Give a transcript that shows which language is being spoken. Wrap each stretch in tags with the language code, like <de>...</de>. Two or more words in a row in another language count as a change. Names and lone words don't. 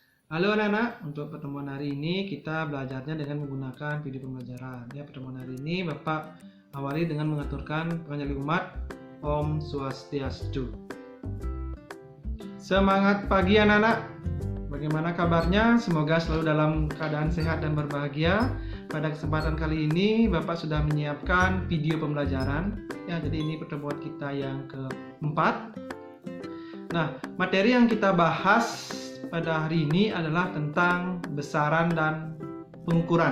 <id>Halo anak-anak, untuk pertemuan hari ini kita belajarnya dengan menggunakan video pembelajaran. Ya, pertemuan hari ini Bapak awali dengan mengaturkan penganjali umat Om Swastiastu. Semangat pagi anak-anak. Bagaimana kabarnya? Semoga selalu dalam keadaan sehat dan berbahagia. Pada kesempatan kali ini Bapak sudah menyiapkan video pembelajaran. Ya, jadi ini pertemuan kita yang keempat. Nah, materi yang kita bahas pada hari ini adalah tentang besaran dan pengukuran.</id>